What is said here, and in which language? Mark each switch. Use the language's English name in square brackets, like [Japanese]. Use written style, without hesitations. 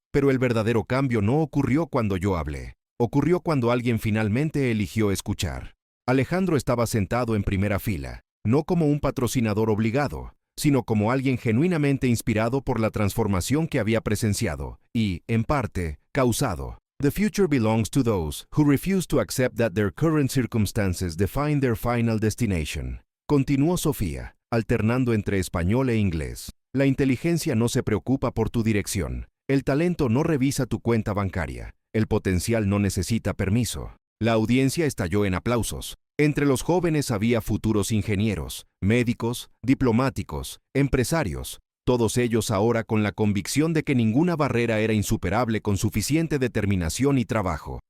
[Spanish] Pero el verdadero cambio no ocurrió cuando yo hablé. Ocurrió cuando alguien finalmente eligió escuchar. Alejandro estaba sentado en primera fila, no como un patrocinador obligado, sino como alguien genuinamente inspirado por la transformación que había presenciado y, en parte, causado. [English] The future belongs to those who refuse to accept that their current circumstances define their final destination. [Spanish] Continuó Sofía, alternando entre español e inglés. La inteligencia no se preocupa por tu dirección. El talento no revisa tu cuenta bancaria. El potencial no necesita permiso. La audiencia estalló en aplausos. Entre los jóvenes había futuros ingenieros, médicos, diplomáticos, empresarios, todos ellos ahora con la convicción de que ninguna barrera era insuperable con suficiente determinación y trabajo.